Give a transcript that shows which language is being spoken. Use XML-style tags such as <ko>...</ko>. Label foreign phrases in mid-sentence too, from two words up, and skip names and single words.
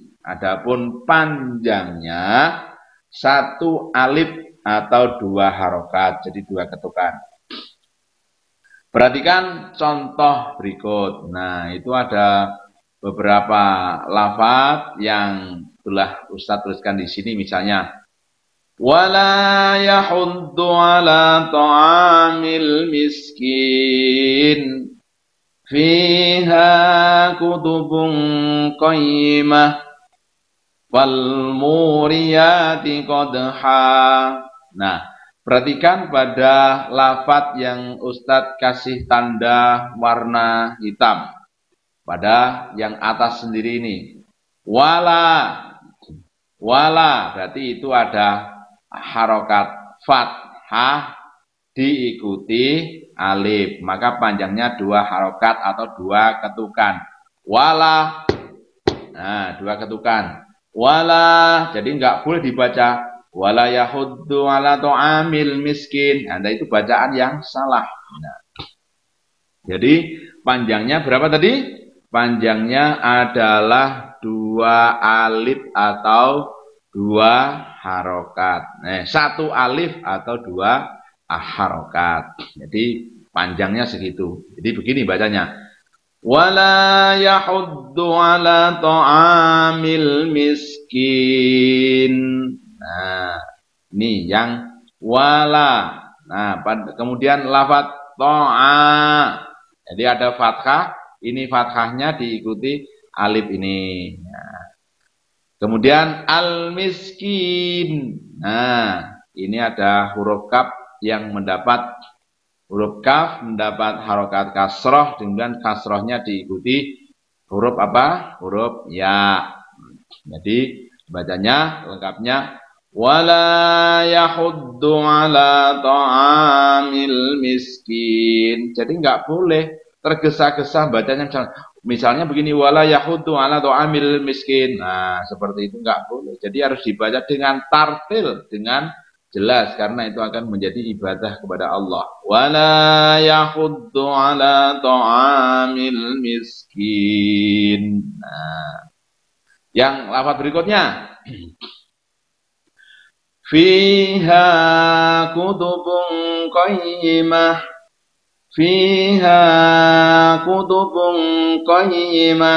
<id>Adapun panjangnya 1 alif atau 2 harokat, jadi 2 ketukan. Perhatikan contoh berikut. Nah, itu ada beberapa lafaz yang telah Ustadz tuliskan di sini, misalnya</id> <ar>ولا يحض على طعام المسكين فيها كتب قيمة فالموريات قدحا.</ar> <id>Nah, perhatikan pada lafaz yang Ustadz kasih tanda warna hitam pada yang atas sendiri ini. Wala berarti itu ada harokat fathah diikuti alif, maka panjangnya 2 harokat atau 2 ketukan. Wala, nah 2 ketukan. Wala, jadi nggak boleh dibaca</id> <ar>ولا يحض على طعام المسكين.</ar> <id>Anda itu bacaan yang salah. Nah, jadi panjangnya berapa tadi? Panjangnya adalah 2 alif atau 2 harokat. 1 alif atau 2 harokat. Jadi panjangnya segitu. Jadi begini bacanya.</id> <ar>ولا يحض على طعام المسكين.</ar> <id>Nah, ini yang wala. Nah, kemudian lafaz ta'a. Jadi ada fathah, ini fathahnya diikuti alif ini. Nah, kemudian al-miskin. Nah, ini ada huruf kaf yang mendapat huruf kaf mendapat harokat kasroh, dengan kasrohnya diikuti huruf apa? Huruf ya. Jadi bacanya lengkapnya</id> <ar>ولا يحض على طعام المسكين.</ar> <id>Jadi nggak boleh tergesa-gesa bacanya, misalnya begini</id> <ar>ولا يحض على طعام المسكين.</ar> <id>Nah, seperti itu nggak boleh. Jadi harus dibaca dengan tartil, dengan jelas, karena itu akan menjadi ibadah kepada Allah.</id> <ar>ولا يحض على طعام المسكين.</ar> <id>Nah, yang lafaz berikutnya</id> <ar>فيها كتب قيمة. فيها كتب قيمة.</ar>